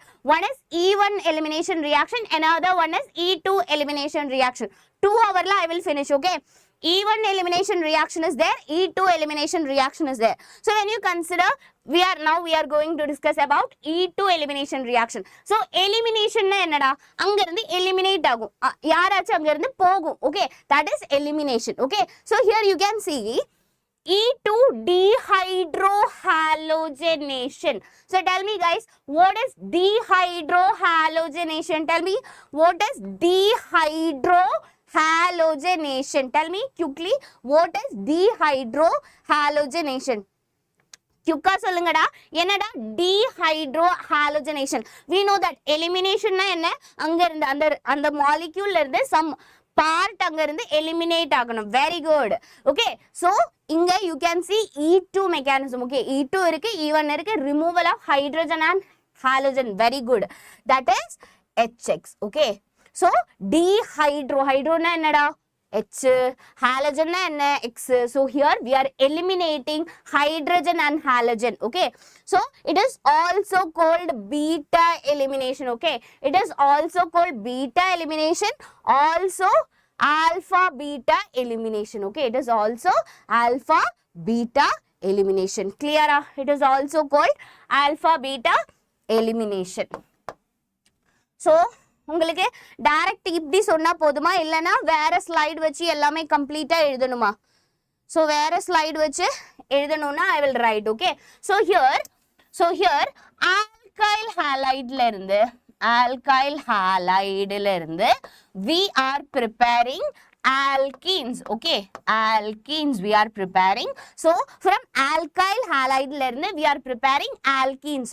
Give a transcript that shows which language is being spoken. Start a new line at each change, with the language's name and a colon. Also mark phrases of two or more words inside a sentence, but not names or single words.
English: One is E1 elimination reaction, another one is E2 elimination reaction. 2 hour la I will finish. Okay, E1 elimination reaction is there, E2 elimination reaction is there. So when you consider, we are going to discuss about E2 elimination reaction. So elimination
Tamil: நா என்னடா? அங்க இருந்து eliminate ஆகும், யாராச்சு அங்க இருந்து போகும்.
English: Okay, that is elimination. Okay, so here you can see E2 dehydrohalogenation. So tell me guys, what is dehydrohalogenation? Tell me, what is dehydrohalogenation? Tell me quickly, what is dehydrohalogenation?
Tamil: க்விக்கா சொல்லுங்கடா. Enada dehydrohalogenation?
English: We know that elimination
Tamil: நா என்ன? அங்க இருந்து
English: and the molecule
Tamil: ல இருந்து
English: some part
Tamil: அங்க இருந்து eliminate aganum.
English: Very good. Okay, so inga you can see E2 mechanism.
Tamil: Okay, E2 irukku, E1 irukku,
English: removal of hydrogen and halogen. Very good. That is HX. Okay, so hydro
Tamil: நா என்னடா?
English: H, halogen
Tamil: நா என்ன?
English: X. So here we are eliminating hydrogen and halogen. Okay, so it is also called beta elimination. Okay, it is also called beta elimination, also alpha beta elimination. Okay, it is also alpha beta elimination. Clear? It is also called alpha beta elimination.
Tamil: So உங்களுக்கு டைரக்ட் இப்படி சொன்னா போதுமா, இல்லனா வேற ஸ்லைடு வச்சு எல்லாமே கம்ப்ளீட்டா எழுதணுமா? So வேற ஸ்லைடு வச்சு எழுதணும்னா
English: I will write. Okay, so here alkyl halide
Tamil: ல இருந்து
English: we are preparing alkenes. Okay, alkenes we are preparing. So from alkyl halide
Tamil: ல இருந்து
English: we are preparing alkenes.